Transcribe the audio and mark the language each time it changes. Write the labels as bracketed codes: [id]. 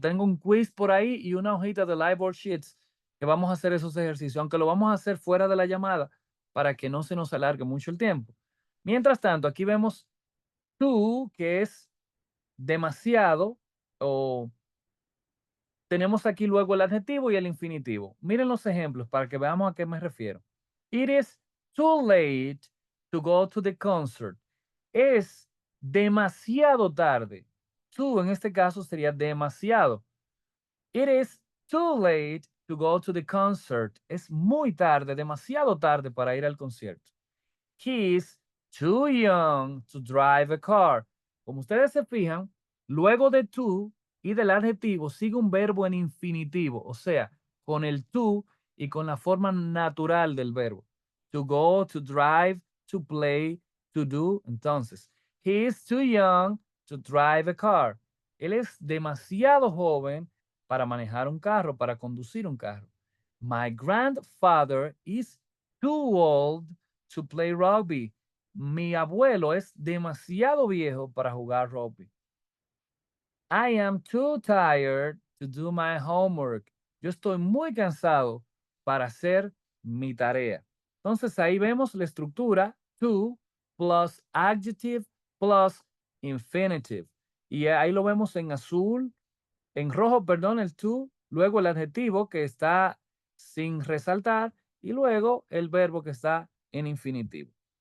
[es] Tengo un quiz por ahí y una hojita de Liveboard Sheets que vamos a hacer esos ejercicios, aunque lo vamos a hacer fuera de la llamada para que no se nos alargue mucho el tiempo. Mientras tanto, aquí vemos too, que es demasiado, o tenemos aquí luego el adjetivo y el infinitivo. Miren los ejemplos para que veamos a qué me refiero. [en] It is too late to go to the concert. [es] Es demasiado tarde. Too en este caso sería demasiado. [en] It is too late to go to the concert. [es] Es muy tarde, demasiado tarde para ir al concierto. [en] He's too young to drive a car. [es] Como ustedes se fijan, luego de to y del adjetivo sigue un verbo en infinitivo, o sea, con el to y con la forma natural del verbo. [en] To go, to drive, to play, to do. Entonces, he is too young to drive a car. [es] Él es demasiado joven para manejar un carro, para conducir un carro. [en] My grandfather is too old to play rugby. [es] Mi abuelo es demasiado viejo para jugar rugby. [en] I am too tired to do my homework. [es] Yo estoy muy cansado para hacer mi tarea. Entonces ahí vemos la estructura [en] to plus adjective plus infinitive. [es] Y ahí lo vemos en azul, en rojo, perdón, el to, luego el adjetivo que está sin resaltar y luego el verbo que está en infinitivo.